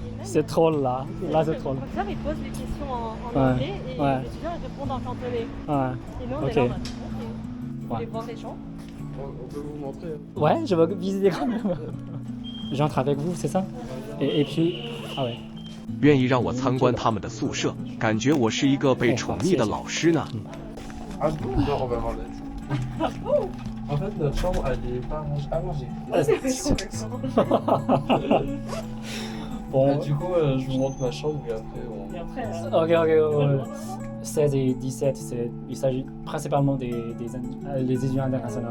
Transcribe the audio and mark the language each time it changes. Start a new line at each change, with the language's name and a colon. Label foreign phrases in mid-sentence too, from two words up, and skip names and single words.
French: C'est troll là. Là c'est Le troll. professeur, il pose des questions en Ouais, anglais et ouais. les étudiants, ils répondent en cantonais. Ouais. Et nous, on Ok. est là en mode ok. Vous voulez Ouais. voir les gens? On peut vous montrer. Hein. Ouais, je vais visiter quand même. J'entre avec vous, c'est ça? Et puis... Ah ouais.
Chinese: 愿意让我参观他们的宿舍，感觉我是一个被宠溺的老师呢。
French: Ah bon? Non, on va voir là. En fait, notre chambre, elle est pas rangée. Ah non, j'ai. Bon... Du coup, je vous montre ma chambre et après on. Et après, Ok. 16 et 17, il s'agit principalement des étudiants internationaux.